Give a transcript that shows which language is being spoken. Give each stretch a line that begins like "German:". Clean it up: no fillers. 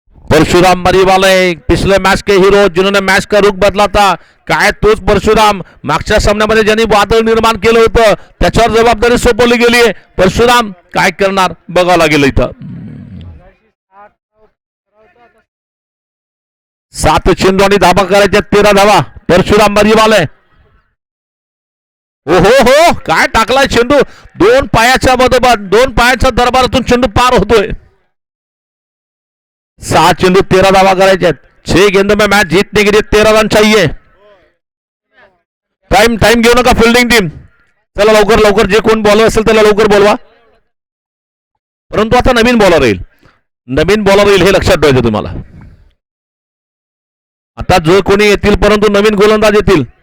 Hindi: परशुराम मरीवाले पिछले मैच के हीरो जिन्होंने मैच का रुख बदला था.
Marathi: काय तोच परशुराम मागच्या सामन्यामध्ये ज्यांनी वादळ निर्माण केलं होतं त्याच्यावर जबाबदारी सोपवली गेली आहे. परशुराम काय करणार बघावं लागेल इथं. 7 चेंडू आणि धावा करायच्या 13 धावा. परशुराम मरीवाले. ओहो हो काय टाकलाय चेंडू. 2 पायाच्या मधोमध 2 पायाच्या दरबारातून चेंडू पार होतोय. 7 चेंडू 13 धावा करायचे.
Hindi: 6 गेंदों में मैच जीतने के लिए 13 रन चाहिए.
Marathi: टाइम घेऊ नका फिल्डिंग टीम. चला लवकर लवकर जे कोण बॉलर असेल त्याला लवकर बोलवा. परंतु आता नवीन बॉलर येईल हे लक्षात ठेवायचं तुम्हाला. आता जो कोणी येतील परंतु नवीन गोलंदाज येतील.